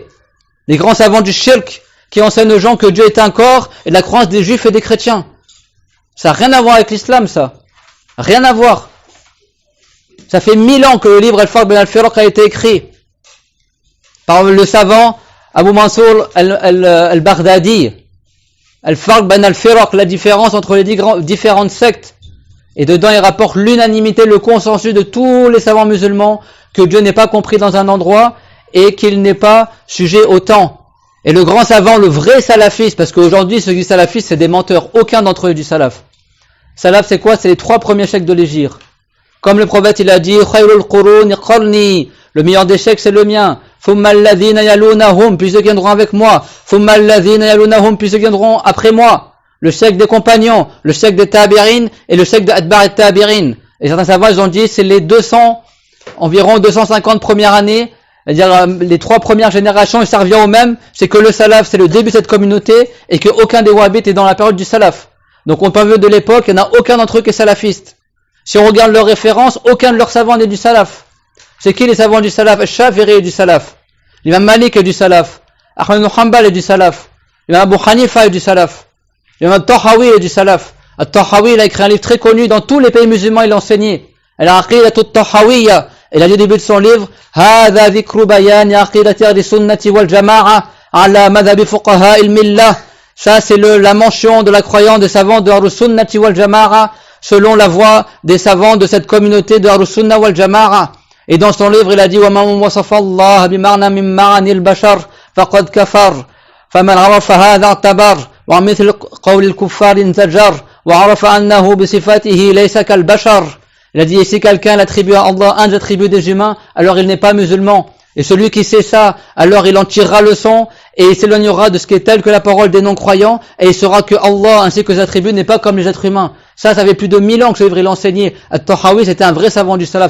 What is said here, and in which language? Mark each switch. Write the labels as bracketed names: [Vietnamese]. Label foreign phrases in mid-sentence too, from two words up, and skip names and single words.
[French] Les grands savants du shirk qui enseignent aux gens que Dieu est un corps et la croyance des juifs et des chrétiens. Ça n'a rien à voir avec l'islam, ça. Rien à voir. Ça fait 1000 ans que le livre Al-Farq bin Al-Firaq a été écrit par le savant Abu Mansour al-Baghdadi. Al-Farq bin Al-Firaq, la différence entre les différentes sectes. Et dedans, il rapporte l'unanimité, le consensus de tous les savants musulmans que Dieu n'est pas compris dans un endroit et qu'il n'est pas sujet au temps. Et le grand savant, le vrai salafiste, parce qu'aujourd'hui, ceux qui sont salafistes, c'est des menteurs. Aucun d'entre eux est du salaf. Salaf, c'est quoi? C'est les 3 premiers chèques de l'Hégire. Comme le prophète, il a dit, [Arabic] خير القرون قرني, [French] le meilleur des chèques, c'est le mien. [Arabic] ثم الذين يلونهم, [French] puis ceux qui viendront avec moi. [Arabic] ثم الذين يلونهم, [French] puis ceux qui viendront après moi. Le chèque des compagnons, le chèque des tabirin et le chèque de Adbar et tabirin. Et certains savants, ils ont dit, c'est les environ 250 premières années, c'est-à-dire les 3 premières générations, et ça revient au même, c'est que le salaf, c'est le début de cette communauté, et qu'aucun des wahhabites est dans la période du salaf. Donc on peut dire de l'époque, il n'y en a aucun d'entre eux qui est salafiste. Si on regarde leurs références, aucun de leurs savants n'est du salaf. C'est qui les savants du salaf? Al-Shafi'i est du salaf. L'imam Malik est du salaf. Ahmad ibn Hanbal est du salaf. L'imam Abu Hanifa est du salaf. L'imam Al-Tahawi est du salaf. Al-Tahawi, il a écrit un livre très connu dans tous les pays musulmans, il l'a enseigné. Al-Aqidatu Al-Tahawiyya. Il a dit au début de son livre, [Arabic] هذا ذكر بيان عقيدة أهل السنة والجماعة على مذهب فقهاء الملة. [French] Ça, c'est la mention de la croyance des savants de [Arabic] أهل السنة والجماعة [French] selon la voix des savants de cette communauté de [Arabic] أهل السنة والجماعة. [French] Et dans son livre, il a dit, [Arabic] ومن وصف الله بمعنى من معاني البشر فقد كفر. فمن عرف هذا اعتبر. ومثل قول الكفار انزجر وعرف أنه بصفاته ليس كالبشر. [French] Il a dit, si quelqu'un l'attribue à Allah un des attributs des humains, alors il n'est pas musulman. Et celui qui sait ça, alors il en tirera leçon et il s'éloignera de ce qui est tel que la parole des non-croyants et il saura que Allah ainsi que ses attributs n'est pas comme les êtres humains. Ça fait plus de 1000 ans que ce livre il enseigné. At-Tahawi, c'était un vrai savant du salaf.